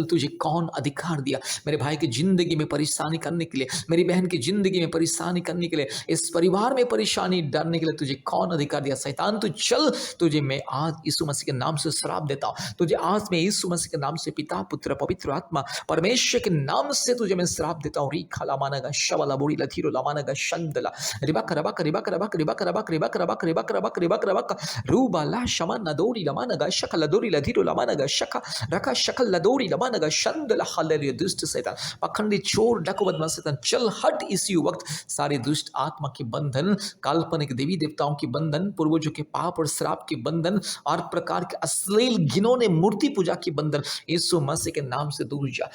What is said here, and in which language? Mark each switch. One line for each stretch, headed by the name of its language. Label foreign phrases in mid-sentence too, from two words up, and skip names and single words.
Hindi: तुझे कौन अधिकार दिया मेरे भाई की जिंदगी में परेशानी करने के लिए, मेरी बहन की जिंदगी में परेशानी करने के लिए, इस परिवार में परेशानी डालने के लिए? तुझे कौन अधिकार दिया? शैतान तू चल, तुझे मैं आज यीशु मसीह के नाम से श्राप देता हूँ। तुझे आज मैं यीशु मसीह के नाम से पिता पुत्र पवित्र आत्मा परमेश्वर के नाम से तुझे मैं श्राप देता हूँ। री खाला मानगा शवला बोरी लथीरो lamanaga shandala ribaka rabaka ribaka rabaka ribaka rabaka ribaka rabaka ribaka rabaka ribaka rabaka ruba la shamana dori lamanaga shakala dori ladhiro lamanaga shaka raka shakala dori lamanaga shandala hallelujah। दुष्ट शैतान, पाखंडी चोर डाकू बदमाश शैतान, चल हट इसी वक्त। सारे दुष्ट आत्मा के बंधन, काल्पनिक देवी देवताओं के बंधन, पूर्वजों के पाप और श्राप के बंधन और प्रकार के अश्लील घिनौने मूर्ति पूजा की बंधन यीशु मसीह के नाम से दूर जा।